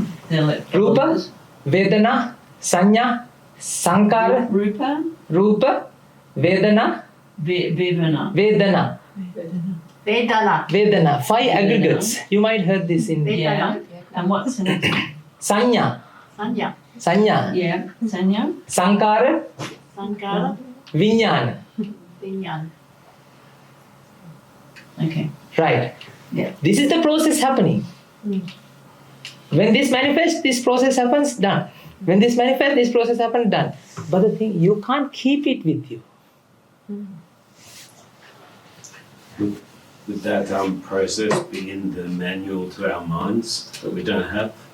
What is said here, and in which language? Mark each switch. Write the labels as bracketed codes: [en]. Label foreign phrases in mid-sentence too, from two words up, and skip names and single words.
[pi] Rupa, Vedana, Sanya, Sankara. Rupa, Vedana, Vedana. [en] Vedana. 5 aggregates. You might heard this in Yeah. And what's the next one? [pi] Sanya. Sanya. [en] Yeah. Sanya. [pi] Sankara. Sankara. Vijnana. Vijnana. [en] Okay. Right? Yeah. This is the process happening. When this manifests, this process happens, done. When this manifests, this process happens, done. But the thing, you can't keep it with you. Would that process be in the manual to our minds that we don't have?